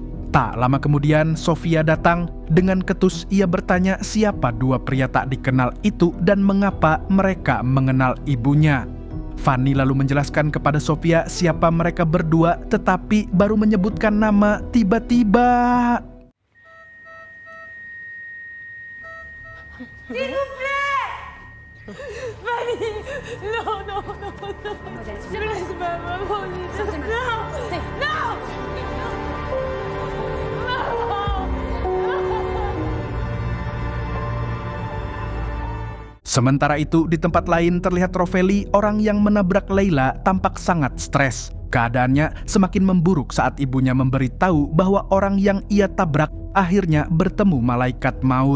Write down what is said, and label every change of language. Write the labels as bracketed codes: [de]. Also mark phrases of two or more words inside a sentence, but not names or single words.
[id] Tak lama kemudian Sofia datang. Dengan ketus ia bertanya siapa dua pria tak dikenal itu dan mengapa mereka mengenal ibunya. Fanny lalu menjelaskan kepada Sofia siapa mereka berdua, tetapi baru menyebutkan nama tiba-tiba. [fr] S'il vous plaît! Fanny! Non, non, non, non! Je ne laisse pas maman! Non! Non! [id] Sementara itu, di tempat lain terlihat Rovelli, orang yang menabrak Leila, tampak sangat stres. Keadaannya semakin memburuk saat ibunya memberitahu bahwa orang yang ia tabrak akhirnya bertemu malaikat maut.